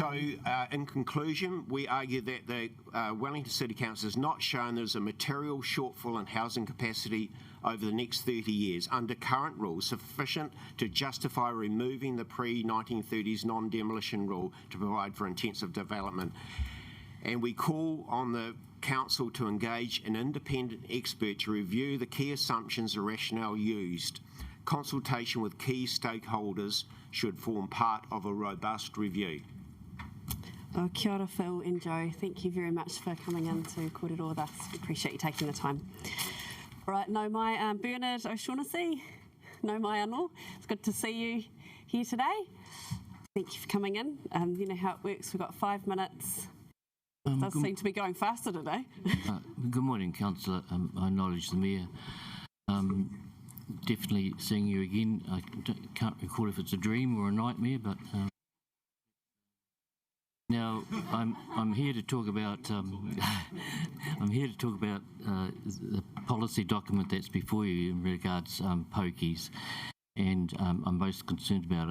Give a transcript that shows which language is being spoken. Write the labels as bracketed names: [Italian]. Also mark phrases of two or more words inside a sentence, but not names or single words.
[English] So in conclusion, we argue that the Wellington City Council has not shown there's a material shortfall in housing capacity over the next 30 years under current rules sufficient to justify removing the pre-1930s non-demolition rule to provide for intensive development. And we call on the Council to engage an independent expert to review the key assumptions and rationale used. Consultation with key stakeholders should form part of a robust review. [Māori] Oh, kia ora, [English] Phil and Joe. Thank you very much for coming in to kōrero with us. We appreciate you taking the time. All right, [Māori] nau mai Bernard O'Shaughnessy. Nau mai anō. [English] It's good to see you here today. Thank you for coming in. You know how it works. We've got 5 minutes. It does seem to be going faster today. Good morning, Councillor. I acknowledge the Mayor. Definitely seeing you again. I can't recall if it's a dream or a nightmare, but now I'm here to talk about the policy document that's before you in regards pokies, and I'm most concerned about it.